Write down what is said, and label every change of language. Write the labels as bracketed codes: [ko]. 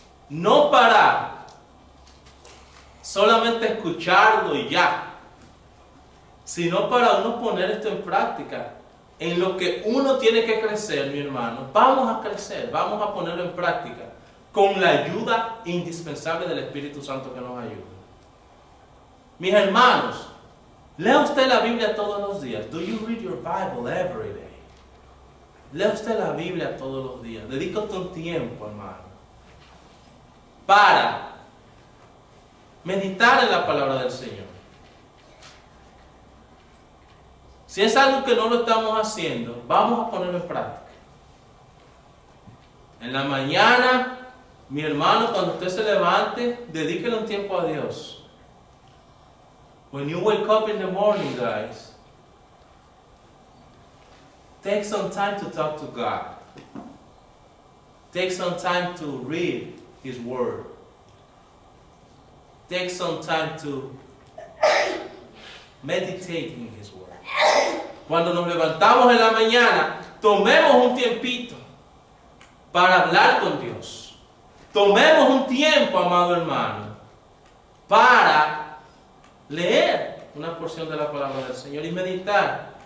[es] No parar, solamente escucharlo y ya, sino para uno poner esto en práctica. En lo que uno tiene que crecer, mi hermano, vamos a crecer, vamos a ponerlo en práctica con la ayuda indispensable del Espíritu Santo que nos ayuda. Mis hermanos, lea usted la Biblia todos los días. [en] Do you read your Bible every day? [es] Lea usted la Biblia todos los días. Dedícate un tiempo, hermano, para meditar en la palabra del Señor. Si es algo que no lo estamos haciendo, vamos a ponerlo en práctica. En la mañana, mi hermano, cuando usted se levante, dedíquele un tiempo a Dios. [en] When you wake up in the morning, guys, take some time to talk to God. Take some time to read His Word. Take some time to meditate in His Word. [es] Cuando nos levantamos en la mañana, tomemos un tiempito para hablar con Dios. Tomemos un tiempo, amado hermano, para leer una porción de la palabra del Señor y meditar.